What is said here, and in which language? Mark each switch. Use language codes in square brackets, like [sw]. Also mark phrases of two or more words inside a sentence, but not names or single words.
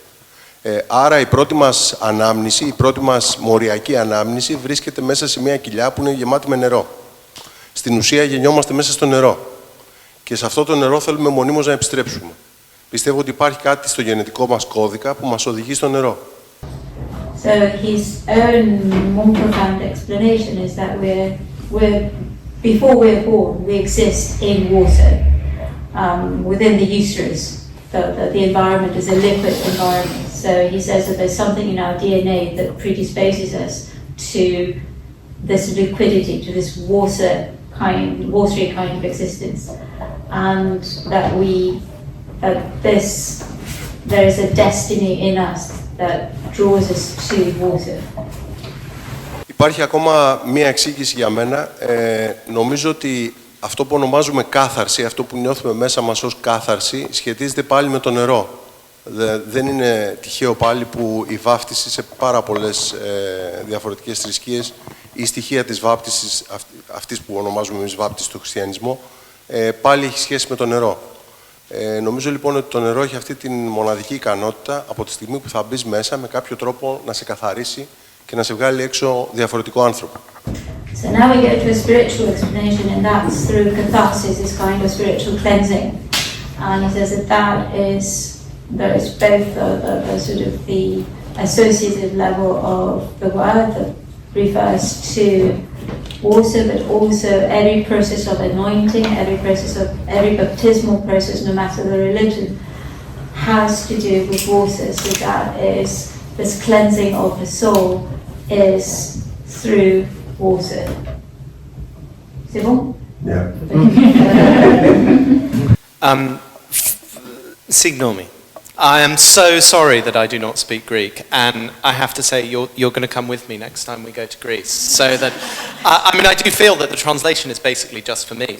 [el] Άρα η πρώτη μας ανάμνηση, η πρώτη μας μοριακή ανάμνηση βρίσκεται μέσα σε μία κοιλιά που είναι γεμάτη με νερό. Στην ουσία γεννιόμαστε μέσα στο νερό. Και σε αυτό το νερό θέλουμε μονίμως να επιστρέψουμε. Πιστεύω ότι υπάρχει κάτι στο γενετικό μας κώδικα που μας οδηγεί στο νερό. [en] So his own more profound explanation is that before we're born, we exist in water, within the uterus. The environment is a liquid environment. So he says that there's something in our DNA that predisposes us to this liquidity, to this watery kind of existence, and that there is a destiny in us that draws us to water. [el] Υπάρχει ακόμα μία εξήγηση για μένα. Νομίζω ότι αυτό που ονομάζουμε κάθαρση, αυτό που νιώθουμε μέσα μας ως κάθαρση, σχετίζεται πάλι με το νερό. Δεν είναι τυχαίο πάλι που η βάφτιση σε πάρα πολλές διαφορετικές θρησκείες, η στοιχεία της βάπτισης, αυτής που ονομάζουμε εμείς βάπτιση στο χριστιανισμό, πάλι έχει σχέση με το νερό. Νομίζω λοιπόν ότι το νερό έχει αυτή τη μοναδική ικανότητα από τη στιγμή που θα μπεις μέσα με κάποιο τρόπο να σε καθαρίσει και να σε βγάλει έξω διαφορετικό άνθρωπο. [en] So now we go to a spiritual explanation, and that's through catharsis, this kind of spiritual cleansing. And he says that there is both the sort of the associative level of the word that refers to water, but also every process of anointing, every baptismal process, no matter the religion, has to do with water. So that is, this cleansing of the soul is through water. [fr] C'est bon? [en] Yeah. [el] Signomi. [en] I am so sorry that I do not speak Greek, and I have to say you're going to come with me next time we go to Greece. So that, I mean, I do feel that the translation is basically just for me.